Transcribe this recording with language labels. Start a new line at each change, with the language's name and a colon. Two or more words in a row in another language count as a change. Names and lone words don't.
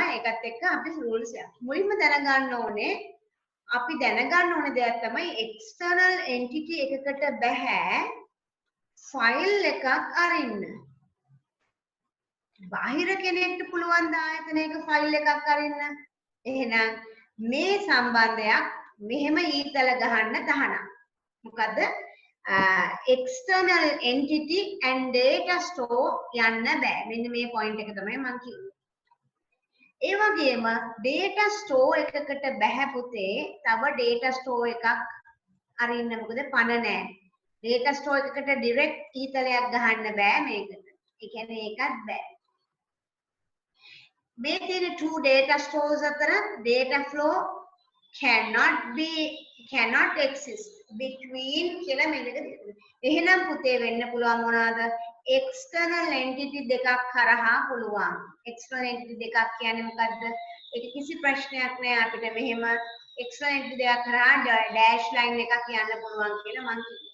Sinhala: ඒකත් එක්ක අපි rules එක. මුලින්ම දැනගන්න ඕනේ අපි දැනගන්න ඕනේ දෙයක් තමයි
English: external entity
Sinhala: එකකට බෑ file එකක් අරින්න. බාහිර කෙනෙක්ට පුළුවන් ද ආයතනයක file එකක් අරින්න. එහෙනම් මේ සම්බන්ධයක් මෙහෙම ඊතල ගහන්න තහනම්. මොකද
English: external entity and data store
Sinhala: යන්න බෑ. මෙන්න මේ point එක තමයි මම කිව්වේ. ඒ වගේම
English: data store
Sinhala: එකකට බෑ පුතේ තව
English: data store
Sinhala: එකක් අරින්න. මොකද පණ නැහැ.
English: data store
Sinhala: එකකට direct ඊතලයක් ගහන්න බෑ මේකට. ඒ කියන්නේ ඒකත් බෑ. මේ තියෙන
English: two data stores
Sinhala: අතර
English: data flow cannot exist between
Sinhala: කියලා මේක දෙනවා. එහෙනම් පුතේ වෙන්න පුළුවන් මොනවාද?
English: external entity
Sinhala: දෙකක් කරහා පුළුවන්.
English: external entity
Sinhala: දෙකක් කියන්නේ මොකද්ද? ඒක කිසි ප්‍රශ්නයක් නෑ අපිට මෙහෙම
English: external entity
Sinhala: දෙකක් කරහා
English: dash line
Sinhala: එකක් යන්න පුළුවන් කියලා මම කිව්වා.